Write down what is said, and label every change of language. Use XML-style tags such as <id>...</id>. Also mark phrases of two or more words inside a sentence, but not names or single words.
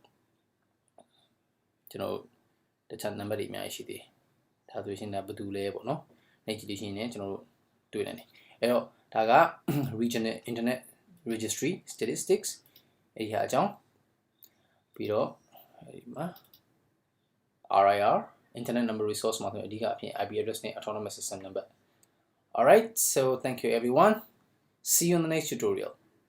<my>ကျွန်တော်တခြား number တွေအများကြီးရှိသေးတယ်ဒါဆိုရှင်ဒါဘယ်သူလဲပေါ့နော်နေ့ကြည့်လို့ရှိရင်ကျွန်တော်တို့တွေ့နိုင်တယ်အဲ့တော့ဒါက</my> <en>Regional Internet Registry Statistics</en> <my>အဲ့ဒီဟာအကြောင်းပြီးတော့ဒီမှာ</my> <en>RIR Internet Number Resource</en> <my>မှာဆိုအဓိကအဖြစ်</my> <en>IP address</en> <my>နဲ့</my> <en>Autonomous System Number. Alright, so thank you everyone. See you in the next tutorial.</en>